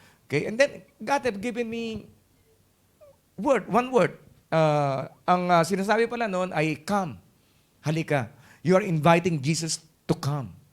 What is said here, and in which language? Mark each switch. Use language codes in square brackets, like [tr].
[en] Okay? And then, God have given me one word. [tl] Ang sinasabi pala noon ay come. Halika. [en] You are inviting Jesus to come.